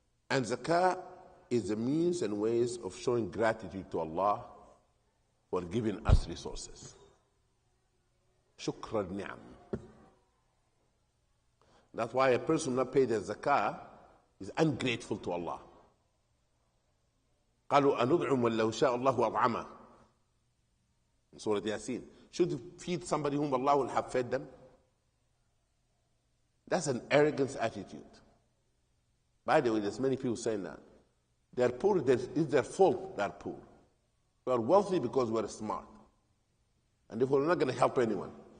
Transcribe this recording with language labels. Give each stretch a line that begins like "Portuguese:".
English: And zakah is a means and ways of showing gratitude to Allah for giving us resources. Shukr al-ni'am. That's why a person not paid the zakah is ungrateful to Allah.
Arabic: قالوا أندعم ولو شاء الله أطعمه.
English: In Surah Yasin. Should you feed somebody whom Allah will have fed them? That's an arrogant attitude. By the way, there's many people saying that. They're poor, it's their fault they're poor. We are wealthy because we're smart. And therefore, we're not going to help anyone.